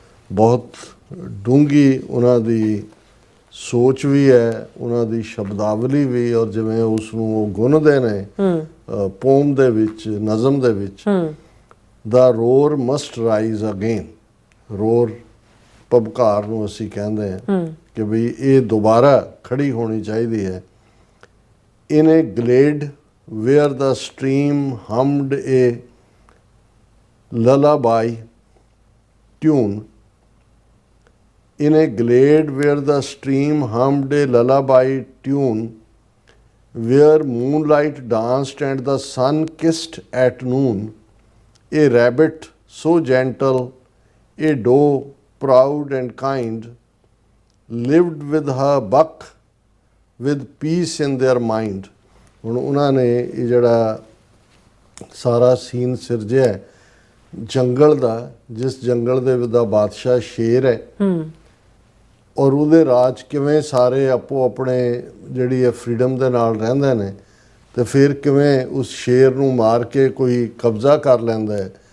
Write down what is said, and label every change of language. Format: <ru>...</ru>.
<pa>ਬਹੁਤ ਡੂੰਘੀ ਉਹਨਾਂ ਦੀ ਸੋਚ ਵੀ ਹੈ, ਉਹਨਾਂ ਦੀ ਸ਼ਬਦਾਵਲੀ ਵੀ, ਔਰ ਜਿਵੇਂ ਉਸ ਨੂੰ ਉਹ ਗੁੰਨਦੇ ਨੇ ਪੋਮ ਦੇ ਵਿੱਚ, ਨਜ਼ਮ ਦੇ ਵਿੱਚ।</pa> <en>the roar must rise again,</en> <pa>roar ਪਬਕਾਰ ਨੂੰ ਅਸੀਂ ਕਹਿੰਦੇ ਹਾਂ ਕਿ ਵੀ ਇਹ ਦੁਬਾਰਾ ਖੜੀ ਹੋਣੀ ਚਾਹੀਦੀ ਹੈ।</pa> <en>In a glade where the stream hummed a lullaby tune, in a glade where the stream hummed a lullaby tune, where moonlight danced and the sun kissed at noon, a rabbit so gentle, a doe proud and kind, lived with her buck with peace in their mind।</en> <pa>ਹੁਣ ਉਹਨਾਂ ਨੇ ਇਹ ਜਿਹੜਾ ਸਾਰਾ scene ਸਿਰਜਿਆ ਜੰਗਲ ਦਾ, ਜਿਸ ਜੰਗਲ ਦੇ ਦਾ ਬਾਦਸ਼ਾਹ ਸ਼ੇਰ ਹੈ, ਔਰ ਉਹਦੇ ਰਾਜ ਕਿਵੇਂ ਸਾਰੇ ਆਪੋ ਆਪਣੇ ਜਿਹੜੀ ਹੈ ਫਰੀडम ਦੇ ਨਾਲ ਰਹਿੰਦੇ ਨੇ, ਤੇ ਫਿਰ ਕਿਵੇਂ ਉਸ ਸ਼ੇਰ ਨੂੰ ਮਾਰ ਕੇ ਕੋਈ ਕਬਜ਼ਾ ਕਰ ਲੈਂਦਾ ਹੈ,</pa>